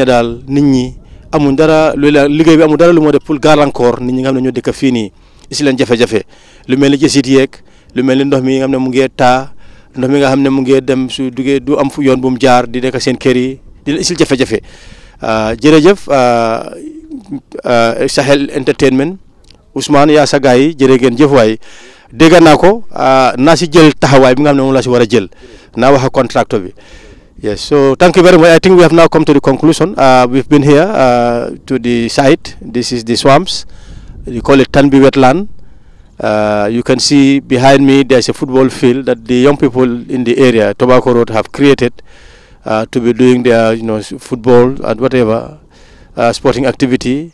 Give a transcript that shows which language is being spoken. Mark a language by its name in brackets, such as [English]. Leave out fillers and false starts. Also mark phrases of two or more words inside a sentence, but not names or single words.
[Wolof] daal nit ñi amuñ dara lu la liggéey bi amul dara lu moo def pour gàllankoor nit ñi nga xam ne ñoo dëkk fii nii si leen jafe-jafe lu mel ni jësit yeeg lu mel ni ndox mi nga xam ne mu ngee taa ndox mi nga xam ne mu ngee dem su duggee du am fu yoon bu mu jaar di nekk seen kër yi di leen isil jafe-jafe jërëjëf Sahel Entertainment Ousmane yaa sa gaay yi jërë ngeen jëf waay dégg naa ko naa si jël taxawaay bi nga xam ne moom laa si war a jël naa wax ak contractor bi. [English] Yes, so thank you very much. I think we have now come to the conclusion. We've been here to the site. This is the swamps. You call it Tanbi wetland. You can see behind me there's a football field that the young people in the area, Tobacco Road, have created to be doing their, football and whatever sporting activity.